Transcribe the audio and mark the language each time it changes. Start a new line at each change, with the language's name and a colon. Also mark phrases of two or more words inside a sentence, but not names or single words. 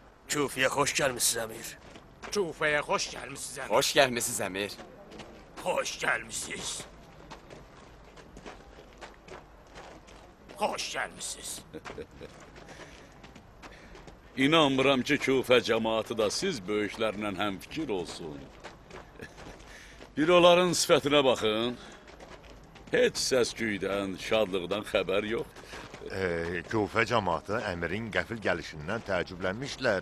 Turkish: Küfiye hoş gelmişsiniz emir. Kufeye hoş gelmişsiniz emir. Hoş gelmişsiniz Emir. Hoş gelmişsiniz. Hoş gelmişsiniz.
Azerbaijani: İnanmıram ki Kufə cəmaatı da siz böyüklərlə həmfikir olsun. Bir onların sifətinə baxın. Heç səs-küydən, şadlıqdan xəbər yoxdur. Küfə cəmaatı əmirin qəfil gəlişindən təəccüblənmişlər.